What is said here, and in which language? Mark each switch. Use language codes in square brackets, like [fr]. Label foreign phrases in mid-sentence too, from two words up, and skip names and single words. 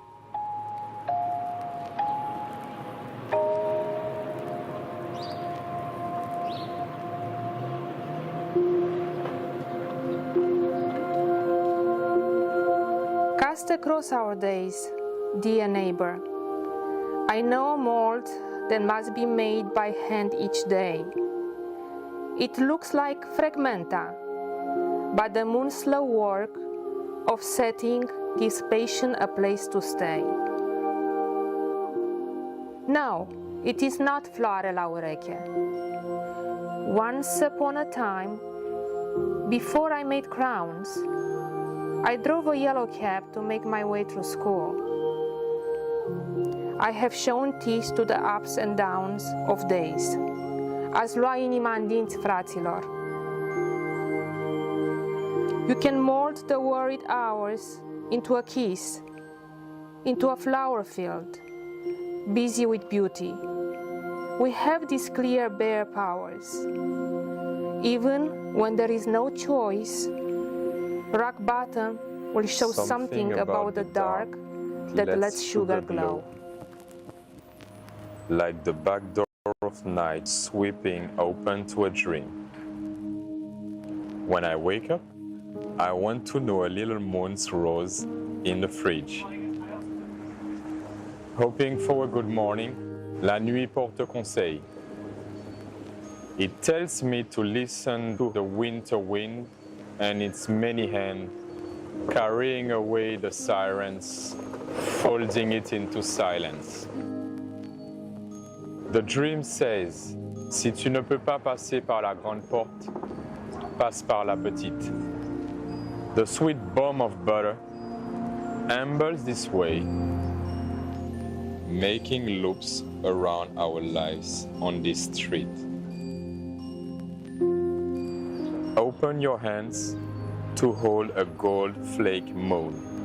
[en] Cast across our days, dear neighbor, I know a mold that must be made by hand each day. It looks like fragmenta, but the moon's slow work of setting gives patient a place to stay. No, it is not [ro] floare la ureche. [en] Once upon a time, before I made crowns, I drove a yellow cab to make my way through school. I have shown teeth to the ups and downs of days. [ro] Ați lua inima în dinți, fraților. [en] You can mold the worried hours into a kiss, into a flower field, busy with beauty. We have these clear bare powers. Even when there is no choice, rock bottom will show something about the dark that lets sugar glow. Like the back door of night sweeping open to a dream. When I wake up, I want to know a little moon's rose in the fridge. Hoping for a good morning, [fr] la nuit porte conseil. [en] It tells me to listen to the winter wind and its many hands carrying away the sirens, folding it into silence. The dream says, [fr] si tu ne peux pas passer par la grande porte, passe par la petite. [en] The sweet bomb of butter ambles this way, making loops around our lives on this street. Open your hands to hold a gold flake moon.